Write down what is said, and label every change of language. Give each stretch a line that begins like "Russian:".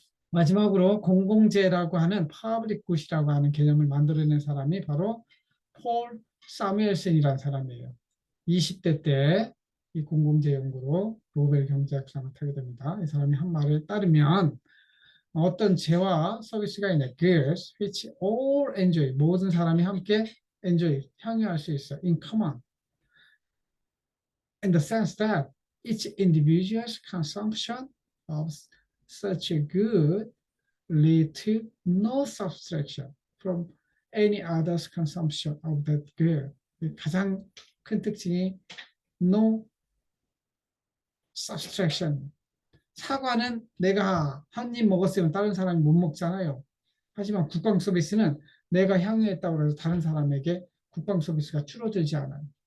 Korean: 마지막으로 공공재라고 하는 파블릭 굿이라고 하는 개념을 만들어낸 사람이 바로 폴 사무엘슨이라는 사람이에요. 20대 때 이 공공재 연구로 노벨 경제학상을 타게 됩니다. 이 사람이 한 말에 따르면 어떤 재화 서비스가 있네.
English: goods which all enjoy.
Korean: 모든 사람이 함께 enjoy, 향유할 수 있어.
English: in common. In the sense that each individual's consumption of such a good lead to no subtraction from any other's consumption of that good.
Korean: 가장 큰 특징이
English: no subtraction.
Korean: 사과는 내가 한 입 먹었으면 다른 사람이 못 먹잖아요. 하지만 국방 서비스는 내가 향유했다고 해서 다른 사람에게 국방 서비스가 줄어들지 않아요.